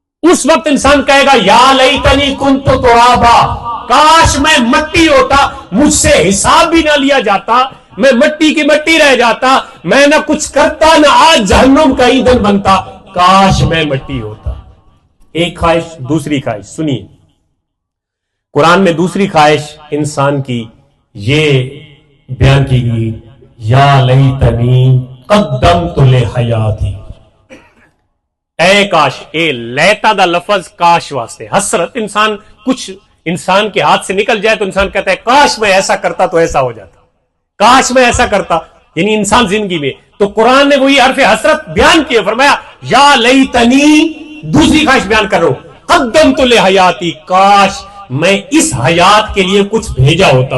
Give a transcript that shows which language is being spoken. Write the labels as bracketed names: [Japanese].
[Urdu] اس وقت انسان کہے گا [Arabic] یا لیتنی کنت ترابا، [Urdu] کاش میں مٹی ہوتا، مجھ سے حساب بھی نہ لیا جاتا، میں مٹی کی مٹی رہ جاتا، میں نہ کچھ کرتا، نہ آج جہنم کا ایندھن بنتا. کاش میں مٹی ہوتا. ایک خواہش. دوسری خواہش سنیے، قرآن میں دوسری خواہش انسان کی یہ بیان کی گئی، [Arabic] یا لیتنی قدمت لحیاتی. [Punjabi] اے کاش، اے لیتا دا لفظ کاش واسطے، حسرت. [Urdu] انسان کچھ انسان کے ہاتھ سے نکل جائے تو انسان کہتا ہے کاش میں ایسا کرتا تو ایسا ہو جاتا، کاش میں ایسا کرتا. یعنی انسان زندگی میں تو قرآن نے وہی حرف حسرت بیان کیا، فرمایا [Arabic] یا لیتنی، [Urdu] دوسری خواہش بیان کر رہا ہوں، [Arabic] قدمت لحیاتی، [Urdu] کاش میں اس حیات کے لیے کچھ بھیجا ہوتا.